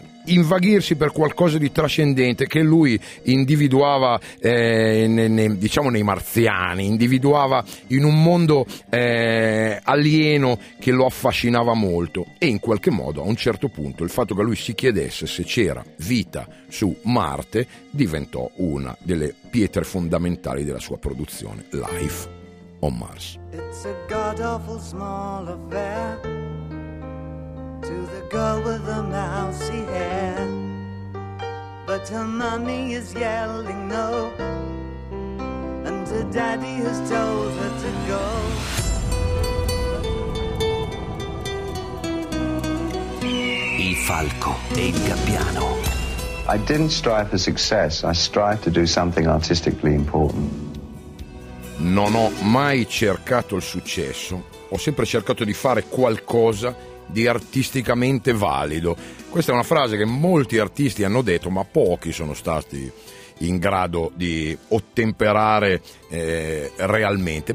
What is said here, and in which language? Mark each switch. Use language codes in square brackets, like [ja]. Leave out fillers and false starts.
[it] invaghirsi per qualcosa di trascendente che lui individuava nei marziani, individuava in un mondo alieno che lo affascinava molto. E in qualche modo, a un certo punto, il fatto che lui si chiedesse se c'era vita su Marte diventò una delle pietre fondamentali della sua produzione, Life on Mars. [en] It's a god-awful small affair. To the girl with the mousy hair, but her mummy is yelling no, and her daddy has told her to go. [it] Il falco e il gabbiano. [en] I didn't strive for success, I strive to do something artistically important. [it] Non ho mai cercato il successo, ho sempre cercato di fare qualcosa di artisticamente valido. Questa è una frase che molti artisti hanno detto, ma pochi sono stati in grado di ottemperare realmente.